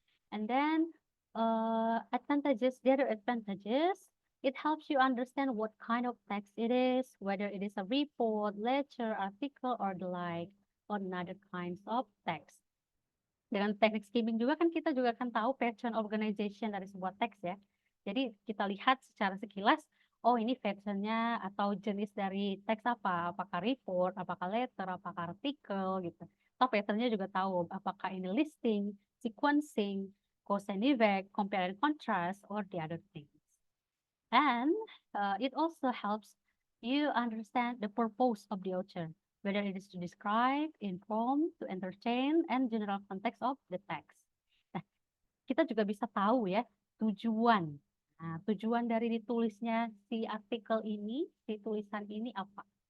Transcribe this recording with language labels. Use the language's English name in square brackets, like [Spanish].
[English] And then advantages, the other advantages, it helps you understand what kind of text it is, whether it is a report, lecture, article, or the like, or another kinds of text. [Indonesian] Dengan teknik skimming juga kan kita juga kan tahu pattern organization dari sebuah teks ya. Jadi kita lihat secara sekilas, oh ini patternnya atau jenis dari teks apa, apakah report, apakah letter, apakah artikel gitu. Atau patternnya juga tahu apakah ini listing, sequencing, cause and effect, compare and contrast, [English] or the other things. And it also helps you understand the purpose of the author, whether it is to describe, inform, to entertain, and general context of the text. [Indonesian] Nah, kita juga bisa tahu ya tujuan. Nah, tujuan dari ditulisnya si artikel ini, si tulisan ini apa?